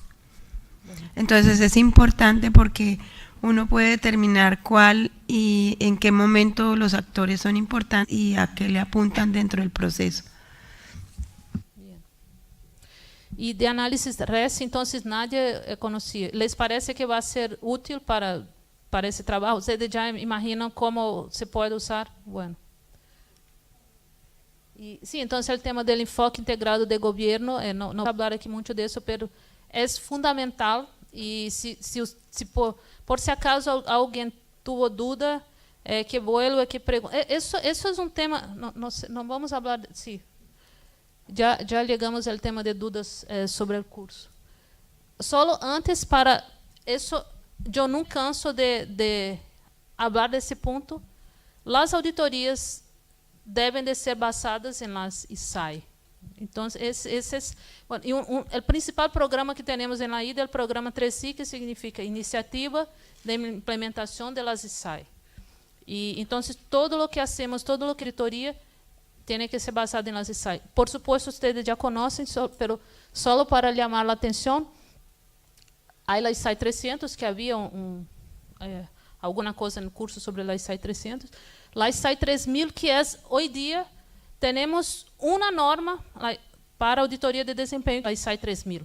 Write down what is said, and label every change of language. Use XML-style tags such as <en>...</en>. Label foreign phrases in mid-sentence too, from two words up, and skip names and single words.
<es>Entonces es importante porque uno puede determinar cuál y en qué momento los actores son importantes y a qué le apuntan dentro del proceso. Bien. Y de análisis RESI, entonces nadie conocía. ¿Les parece que va a ser útil para</es> <pt>esse trabalho? Vocês já imaginam como se pode usar?</pt> <es>Bueno.</es> <pt>E, sim, então, o tema do enfoque integrado de governo, não vou falar aqui muito disso, mas é fundamental. E se por se acaso alguém teve dúvida, que vuelva, que pergunte. Isso é um tema, não vamos falar, sim. Já chegamos ao tema de dúvidas sobre o curso. Só antes para isso. Eu não canso de falar desse ponto. As auditorias devem de ser basadas em las ISAI. Então, o principal programa que temos na IDA é o programa 3I, que significa Iniciativa de Implementação de las ISAI. E então, todo o que hacemos, toda a auditoria tem que ser basada em las ISAI.</pt> <es>Por supuesto,</es> <pt>vocês já conhecem, mas só para chamar a atenção, há a ISAI 300, que havia alguma coisa no curso sobre a ISAI 300. A ISAI 3000, que é, hoje dia, temos uma norma para auditoria de desempenho, a ISAI 3000.</pt>